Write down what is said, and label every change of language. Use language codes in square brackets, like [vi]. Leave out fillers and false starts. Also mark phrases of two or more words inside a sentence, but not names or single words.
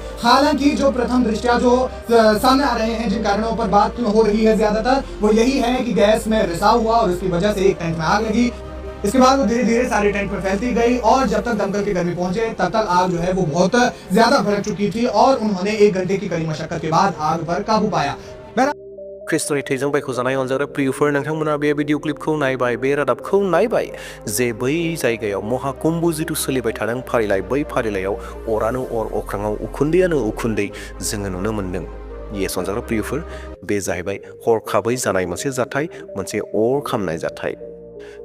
[hi] हालांकि जो प्रथम दृष्टया जो सामने आ रहे हैं, जिन कारणों पर बात हो रही है ज्यादातर, वो यही है कि गैस में रिसाव हुआ और की वजह से एक टेंट में आग लगी। इसके बाद वो धीरे धीरे सारे टेंट में फैलती गई और जब तक दमकल के कर्मी पहुंचे तब तक आग जो है वो बहुत ज्यादा भड़क चुकी थी और उन्होंने 1 घंटे की कड़ी मशक्कत के बाद आग पर काबू पाया। [brx] ख्रिस्ट'नि थैजों बायख'जानाय अनजाग्रा प्रियफोर, नोंथांमोना बे भिडिअ क्लिपखौ नायबाय, बे रादाबखौ नायबाय जे बै जायगायाव महाकुम्भ जिथु सोलिबाय थादों फारिलाइ, बै फारिलाइयाव अरानो अर, अख्राङाव उखुन्दैयानो उखुन्दै जोङो नुनो मोन्दों। येस अनजाग्रा प्रियफोर, बे जाहैबाय हरखाबै जानाय मोनसे जाथाय, मोनसे अर खामनाय जाथाय।